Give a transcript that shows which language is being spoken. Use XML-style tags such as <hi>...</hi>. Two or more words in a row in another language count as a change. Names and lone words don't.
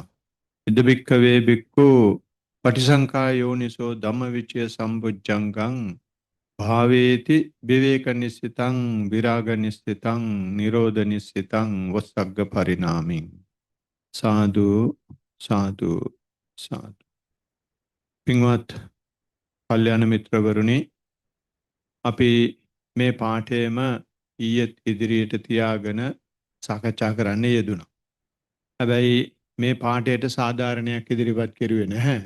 <pi>ඉද භික්ඛවේ භික්ඛු පටිසංඛා යෝනිසෝ ධම්මවිචය සම්බුද්ධංගං භාවේති විවේක නිස්සිතං විරාග නිස්සිතං නිරෝධ නිස්සිතං වස්සග්ග පරිණාමින්. සාදු සාදු සාදු.</pi> <si>පින්වත් කල්යාණ මිත්‍රවරුනි, අපි මේ පාඨයේම ඊයේත් ඉදිරියට තියාගෙන සාකච්ඡා කරන්න යෙදුණා. හැබැයි මේ පාඨයට සාධාරණයක් ඉදිරිපත් කරුවේ නැහැ.</si>